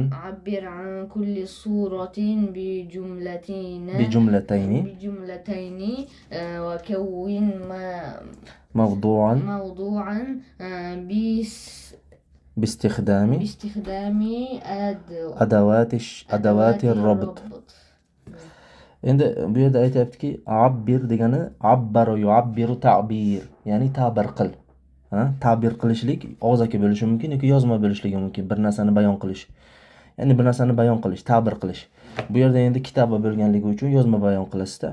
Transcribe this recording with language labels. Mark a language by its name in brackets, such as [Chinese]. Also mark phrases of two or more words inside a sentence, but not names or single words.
[Arabic] كل صورة بجملتين وكون موضوعا باستخدام أدوات الربط. [Uzbek] Endi bu yerda aytayaptiki, abbir degani [Arabic] عبّر يعبّر تعبير, [Uzbek] ya'ni ta'bir qil. Ta'bir qilishlik og'zaki bo'lishi mumkin yoki yozma bo'lishligi mumkin. Bir narsani bayon qilish. Ya'ni bir narsani bayon qilish, ta'bir qilish. Bu yerda endi kitaba bo'lganligi uchun yozma bayon qilasizda.